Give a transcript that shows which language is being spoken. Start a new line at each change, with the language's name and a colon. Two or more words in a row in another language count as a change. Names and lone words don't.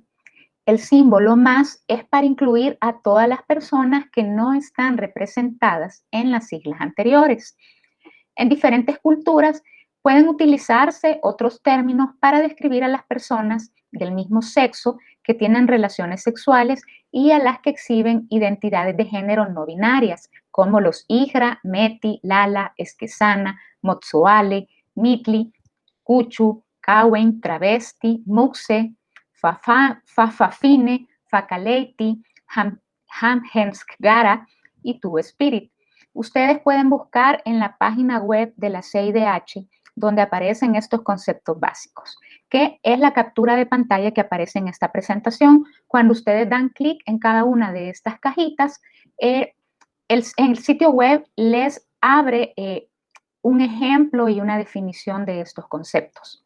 Spanish: El símbolo más es para incluir a todas las personas que no están representadas en las siglas anteriores. En diferentes culturas pueden utilizarse otros términos para describir a las personas del mismo sexo que tienen relaciones sexuales y a las que exhiben identidades de género no binarias, como los Igra, Meti, Lala, Esquezana, Motsoale, Mitli, Cuchu, Cawen, Travesti, Muxe, Fafafine, Facaleiti, Hamhemskgara y Tu Spirit. Ustedes pueden buscar en la página web de la CIDH donde aparecen estos conceptos básicos, que es la captura de pantalla que aparece en esta presentación. Cuando ustedes dan clic en cada una de estas cajitas, el sitio web les abre un ejemplo y una definición de estos conceptos.